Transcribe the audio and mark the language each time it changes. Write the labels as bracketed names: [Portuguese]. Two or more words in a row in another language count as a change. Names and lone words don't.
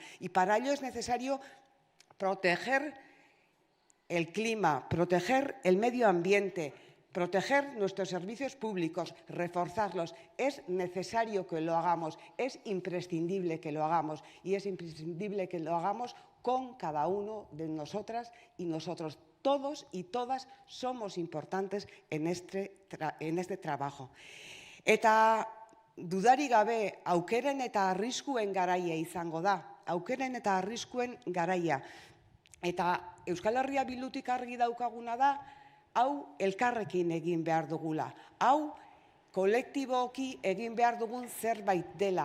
[Spanish] Y para ello es necesario proteger el clima, proteger el medio ambiente, proteger nuestros servicios públicos, reforzarlos. Es necesario que lo hagamos, es imprescindible que lo hagamos, y es imprescindible que lo hagamos con cada uno de nosotras y nosotros. Todos y todas somos importantes en este trabajo. [Basque] Eta dudarik gabe aukeren eta arriskuen garaia izango da. Aukeren eta arriskuen garaia. Eta Euskal Herria Bildutik argi daukaguna da, hau elkarrekin egin behar dugula. Hau kolektiboki egin behar dugun zerbait dela.